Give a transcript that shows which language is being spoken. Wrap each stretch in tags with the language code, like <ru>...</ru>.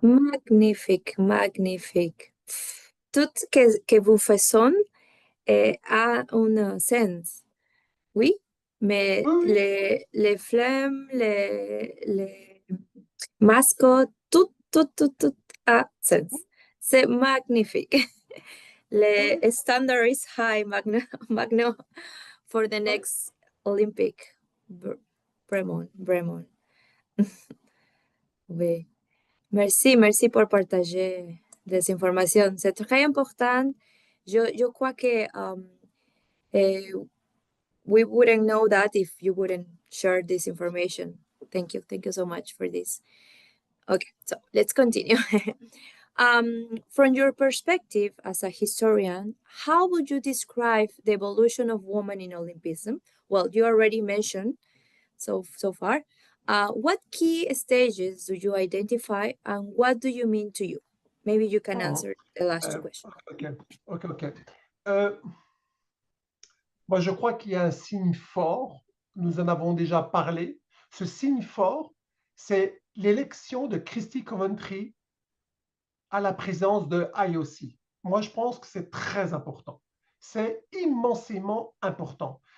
<fr>Magnifique, magnifique. Tout que vous faites a un sens, oui, mais Oui, oui. les flammes, les mascottes, tout a sens. C'est magnifique. Le Oui.</fr> <en>standard is high, Magno, for the</en> <fr>Oui.</fr> <en>next Olympic. Bremont.</en> <fr>Oui. Merci pour partager des informations. C'est très important. Je crois que eh,</fr> <en>we wouldn't know that if you wouldn't share this information. Thank you so much for this. Okay, so let's continue. From your perspective as a historian, how would you describe the evolution of women in Olympism? Well, you already mentioned so far. What key stages do you identify, and what do you mean to you? Maybe you can Mhm. answer the last two questions. Ok, ok.</en> <fr>Euh, Moi, je crois qu'il y a un signe fort. Nous en avons déjà parlé. Ce signe fort, c'est l'élection de Christy Coventry à la présidence de IOC. Moi, je pense que c'est très important. C'est immensément important.</fr>